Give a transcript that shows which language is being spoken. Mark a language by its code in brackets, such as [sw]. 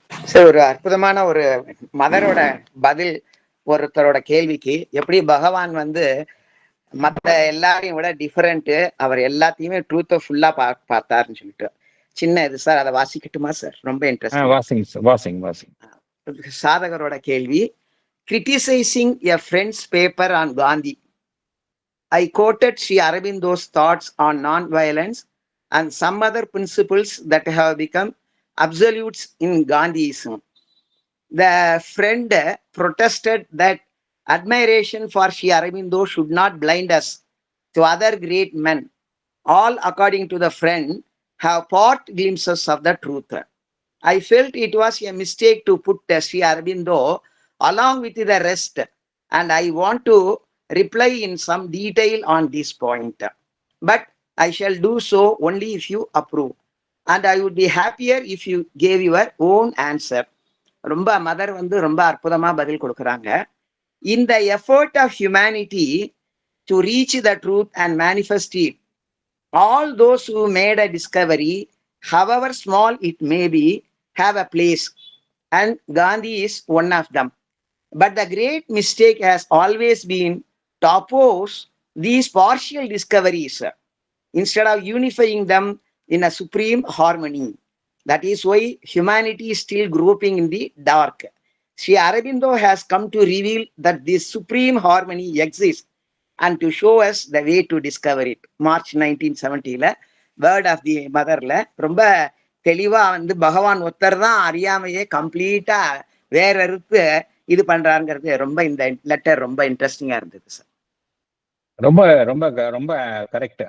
[ta] Sir, ஒரு அற்புதமான ஒரு மதரோட பதில் ஒருத்தரோட கேள்விக்கு. எப்படி பகவான் வந்து மற்ற எல்லாரையும் விட டிஃபரெண்ட், அவர் எல்லாத்தையுமே ட்ரூத்தை ஃபுல்லா பார்த்தாருன்னு சொல்லிட்டு சின்ன இது சார், அதை வாசிக்கட்டுமா சார்? ரொம்ப இன்ட்ரெஸ்ட். வாசிங். சாதகரோட கேள்வி. [en] Criticising a friend's paper on Gandhi, I quoted Sri Aurobindo's thoughts on non-violence and some other principles that have become absolutes in Gandhiism. The friend protested that admiration for Sri Aurobindo should not blind us to other great men. All, according to the friend, have part glimpses of the truth. I felt it was a mistake to put Sri Aurobindo along with the rest, and I want to reply in some detail on this point. But I shall do so only if you approve. And I would be happier if you gave your own answer. [ta] ரொம்ப mother வந்து ரொம்ப அற்புதமா பதில் கொடுக்குறாங்க. [en] In the effort of humanity to reach the truth and manifest it, all those who made a discovery, however small it may be, have a place, and Gandhi is one of them. But the great mistake has always been to oppose these partial discoveries instead of unifying them in a supreme harmony. That is why humanity is still groping in the dark. Sri Aurobindo has come to reveal that this supreme harmony exists and to show us the way to discover it. [ta] March 1970 word of the மதர்ல ரொம்ப தெளிவா வந்து பகவான் ஒருத்தர் தான் அறியாமையே கம்ப்ளீட்டா வேற இருந்து இது பண்றாங்கிறது ரொம்ப இந்த லெட்டர் ரொம்ப இன்ட்ரெஸ்டிங்கா இருந்தது சார். ரொம்ப ரொம்ப ரொம்ப கரெக்ட்.